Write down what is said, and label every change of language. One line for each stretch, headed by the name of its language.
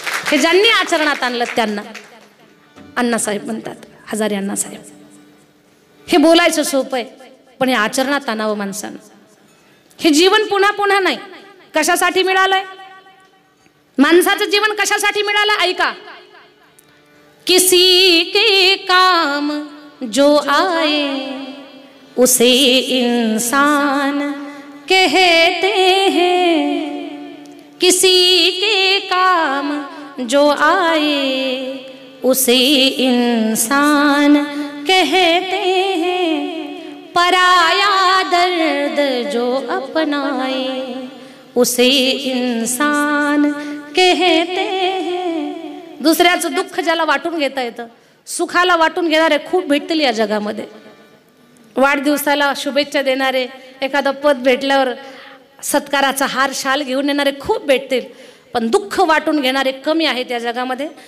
Marathi: हे ज्यांनी आचरणात आणलं त्यांना अण्णासाहेब म्हणतात, हजारे अण्णासाहेब. हे बोलायचं सोपं आहे, पण हे आचरणात आणावं माणसानं. हे जीवन पुन्हा पुन्हा नाही. कशासाठी मिळालंय? माणसाचं जीवन कशासाठी मिळालं? ऐका.
Hindi: किसी के काम जो आए उसे इंसान कहते हैं. किसी के काम जो आए उसे इंसान कहते हैं. पराया दर्द जो अपनाए उसे इंसान कहते हैं.
Marathi: दुसऱ्याचं दुःख ज्याला वाटून घेता येतं, सुखाला वाटून घेणारे खूप भेटतील या जगामध्ये. वाढदिवसाला शुभेच्छा देणारे, एखादं पद भेटल्यावर सत्काराचा हार शाल घेऊन येणारे खूप भेटतील, पण दुःख वाटून घेणारे कमी आहेत या जगामध्ये.